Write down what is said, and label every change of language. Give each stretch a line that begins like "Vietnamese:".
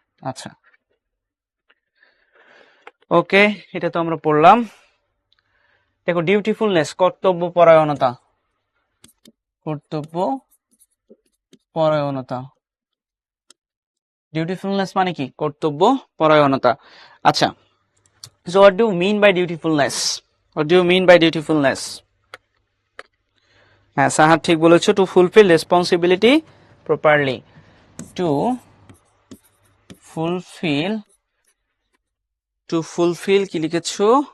Bangla: আচ্ছা, ওকে, এটা তো আমরা পড়লাম। দেখো, ডিউটিফুলনেস, কর্তব্য পরায়ণতা, কর্তব্য পরায়ণতা, ডিউটিফুলনেস মানে কি? কর্তব্য পরায়ণতা।
English: আচ্ছা, so what do you mean by dutifulness? What do you mean by dutifulness?
Bangla: হ্যাঁ, সাহার ঠিক বলেছো,
English: to fulfil responsibility properly, to fulfil, to fulfil
Bangla: কি লিখেছো?